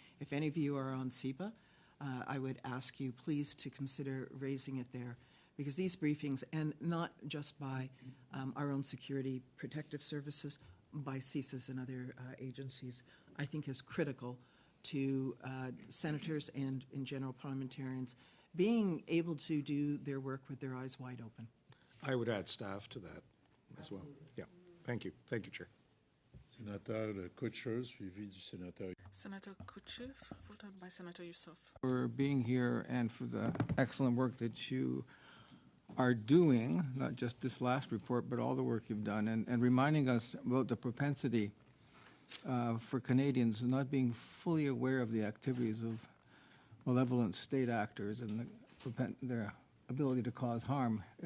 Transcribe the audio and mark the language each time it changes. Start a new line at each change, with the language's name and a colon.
English: If any of you are on CEBA, I would ask you please to consider raising it there, because these briefings, and not just by our own security protective services, by CSIS and other agencies, I think is critical to senators and, in general, parliamentarians being able to do their work with their eyes wide open. I would add staff to that as well. Yeah, thank you. Thank you, Chair.
French: Sénateur Couture, suivi du sénateur.
English: Senator Couture, followed by Senator Youssef. For being here and for the excellent work that you are doing, not just this last report, but all the work you've done, and reminding us about the propensity for Canadians not being fully aware of the activities of malevolent state actors and their ability to cause harm.